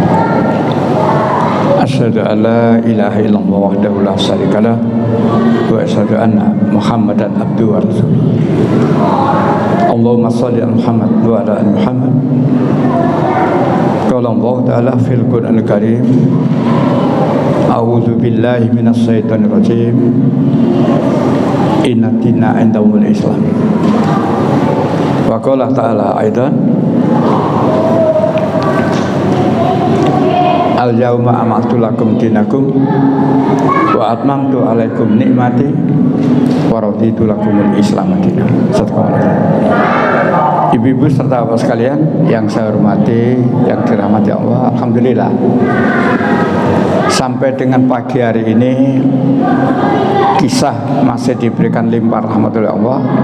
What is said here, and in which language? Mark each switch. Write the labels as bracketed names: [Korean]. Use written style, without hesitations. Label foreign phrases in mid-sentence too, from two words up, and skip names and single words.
[Arabic] أشهد أن لا إله إلا الله وحده لا شريك له وأشهد أن محمدا عبده ورسوله. اللهم صل على محمد وعلى آل محمد. قال الله تعالى في القرآن الكريم، أعوذ بالله من الشيطان الرجيم. إن دينا عندهم الإسلام. وقال تعالى أيضا، اليوم أكملت لكم دينكم وأتممت عليكم نعمتي ورضيت لكم الإسلام دينا. [Indonesian] Ibu-ibu serta bapak sekalian yang saya hormati, yang dirahmati Allah, alhamdulillah. Sampai dengan pagi hari ini kisah masih diberikan limpah rahmat oleh Allah.